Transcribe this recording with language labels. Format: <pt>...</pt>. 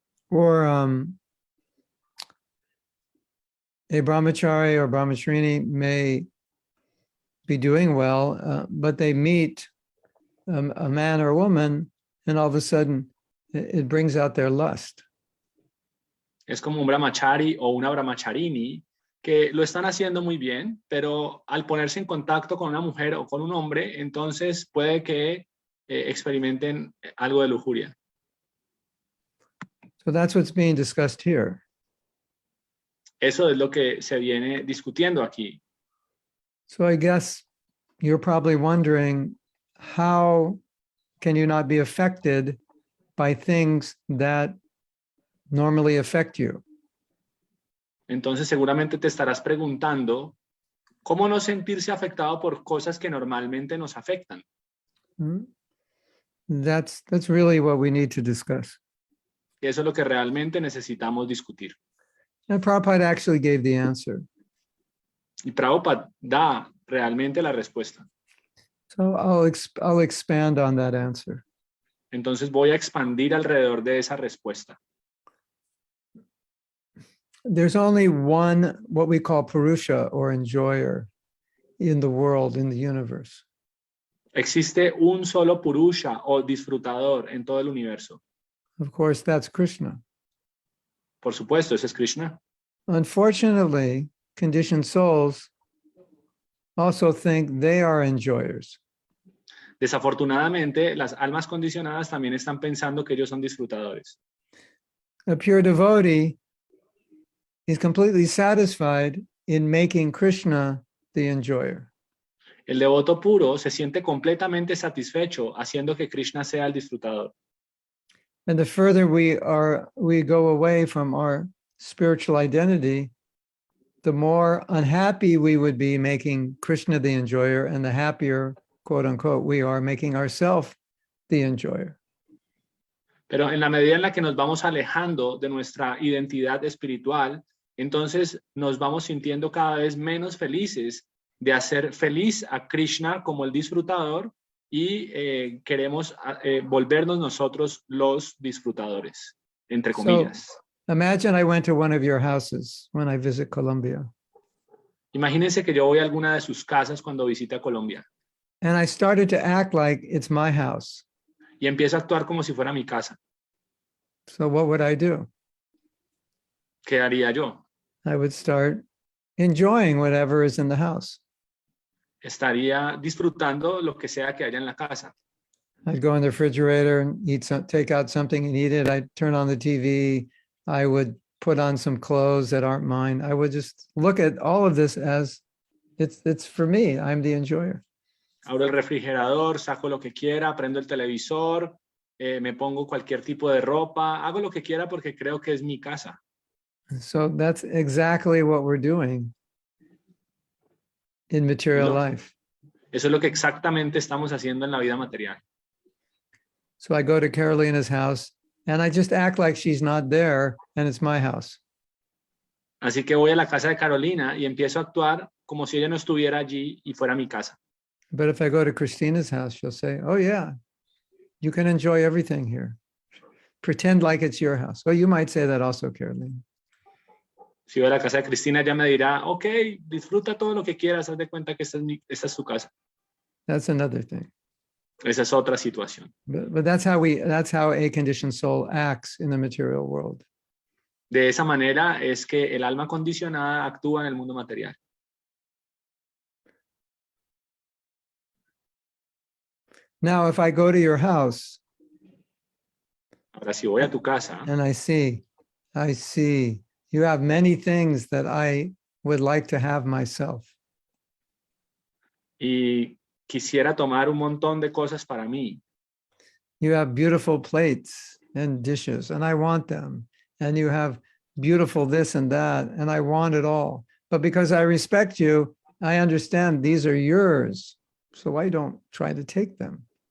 <en>Or a brahmachari or brahmacharini may be doing well, but they meet a man or a woman, and all of a sudden it brings out their lust.</en> <es>Es como un brahmachari o una brahmacharini que lo están haciendo muy bien, pero al ponerse en contacto con una mujer o con un hombre, entonces puede que experimenten algo de lujuria.</es> <en>So that's what's being discussed here.</en> <es>Eso es lo que se viene discutiendo aquí.</es> <en>So I guess you're probably wondering, how can you not be affected by things that normally affect you?</en> <es>Entonces seguramente te estarás preguntando, ¿cómo no sentirse afectado por cosas que normalmente nos afectan?</es> <en>That's really what we need to discuss.</en> <es>Y eso es lo que realmente necesitamos discutir.</es> <en>And Prabhupada actually gave the answer.</en> <es>Y Prabhupada da realmente la respuesta.</es> <en>So I'll expand on that answer.</en> <es>Entonces voy a expandir alrededor de esa respuesta.</es> <en>There's only one, what we call Purusha or enjoyer in the world, in the universe.</en> <es>Existe un solo Purusha o disfrutador en todo el universo.</es> <en>Of course, that's Krishna.</en> <es>Por supuesto, ese es Krishna.</es> <en>Unfortunately, conditioned souls also think they are enjoyers.</en> <es>Desafortunadamente, las almas condicionadas también están pensando que ellos son disfrutadores.</es> <en>A pure devotee is completely satisfied in making Krishna the enjoyer.</en> <es>El devoto puro se siente completamente satisfecho haciendo que Krishna sea el disfrutador.</es> <en>And the further we go away from our spiritual identity, the more unhappy we would be making Krishna the enjoyer, and the happier, quote unquote, we are making ourselves the enjoyer.</en> <es>Pero en la medida en la que nos vamos alejando de nuestra identidad espiritual, entonces nos vamos sintiendo cada vez menos felices de hacer feliz a Krishna como el disfrutador y queremos volvernos nosotros los disfrutadores, entre comillas.</es> <en>So, imagine I went to one of your houses when I visit Colombia.</en> <es>Imagínense que yo voy a alguna de sus casas cuando visite Colombia.</es> <en>And I started to act like it's my house.</en> <es>Y empiezo a actuar como si fuera mi casa.</es> <en>So what would I do?</en> <es>¿Qué haría yo?</es> <en>I would start enjoying whatever is in the house.</en> <es>Estaría disfrutando lo que sea que haya en la casa.</es> <en>I'd go in the refrigerator and take out something and eat it. I'd turn on the TV. I would put on some clothes that aren't mine. I would just look at all of this as it's for me. I'm the enjoyer.</en> <es>Abro el refrigerador, saco lo que quiera, prendo el televisor, me pongo cualquier tipo de ropa, hago lo que quiera porque creo que es mi casa.</es> <en>So that's exactly what we're doing in material life.</en> <es>Eso es lo que exactamente estamos haciendo en la vida material.</es> <en>So I go to Carolina's house and I just act like she's not there and it's my house.</en> <es>Así que voy a la casa de Carolina y empiezo a actuar como si ella no estuviera allí y fuera mi casa.</es> <en>But if I go to Christina's house, she'll say, oh yeah, you can enjoy everything here. Pretend like it's your house. Well, you might say that also, Carolina.</en> <es>Si voy a la casa de Cristina, ella me dirá, ok, disfruta todo lo que quieras, haz de cuenta que esta es tu casa.</es> <en>That's another thing.</en> <es>Esa es otra situación.</es> <en>But that's how a conditioned soul acts in the material world.</en> <es>De esa manera es que el alma condicionada actúa en el mundo material.</es> <en>Now, if I go to your house,</en> <es>ahora si voy a tu casa,</es> <en>and I see, you have many things that I would like to have myself.</en> <es>Y quisiera tomar un montón de cosas para mí.</es> <en>You have beautiful plates and dishes, and I want them. And you have beautiful this and that, and I want it all. But because I respect you, I understand these are yours. So I don't try to take them.</en>